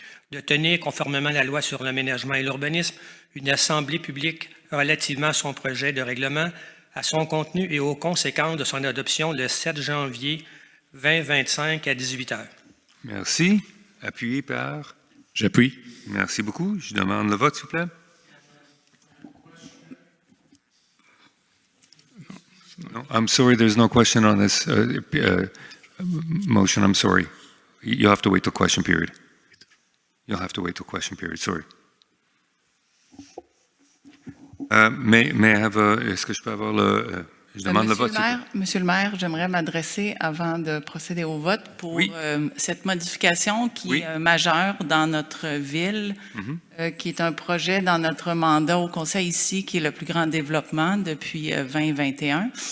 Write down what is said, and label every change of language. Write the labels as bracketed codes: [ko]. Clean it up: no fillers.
[fr] De tenir, conformément à la loi sur l'aménagement et l'urbanisme, une assemblée publique relativement à son projet de règlement, à son contenu et aux conséquences de son adoption le 7 janvier 2025 à 18 heures. Merci. Appuyé par? J'appuie. Merci beaucoup. Je demande le vote, s'il vous plaît. [en] No, I'm sorry, there's no question on this motion. I'm sorry. You'll have to wait till question period. You'll have to wait till question period. Sorry. May I have [fr] est-ce que je peux avoir le... je demande le vote. Monsieur le maire, j'aimerais m'adresser avant de procéder au vote pour cette modification qui est majeure dans notre ville, qui est un projet dans notre mandat au Conseil ici, qui est le plus grand développement depuis 2021.